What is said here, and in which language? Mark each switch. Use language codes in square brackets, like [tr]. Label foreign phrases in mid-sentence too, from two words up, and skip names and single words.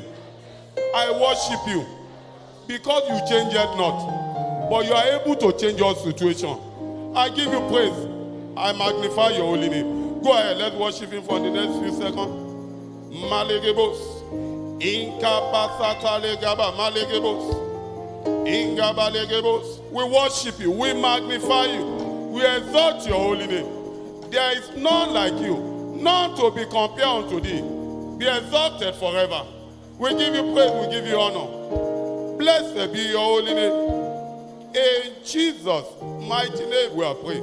[en] I worship you because you changed not, but you are able to change your situation. I give you praise. I magnify your holy name. Go ahead, let's worship him for the next few seconds. Malegebos. Inkapasata legaba malegebos. Ingaba legebos. We worship you, we magnify you, we exalt your holy name. There is none like you, none to be compared unto thee. Be exalted forever. We give you praise, we give you honor. Blessed be your holy name. In Jesus' mighty name we are praying.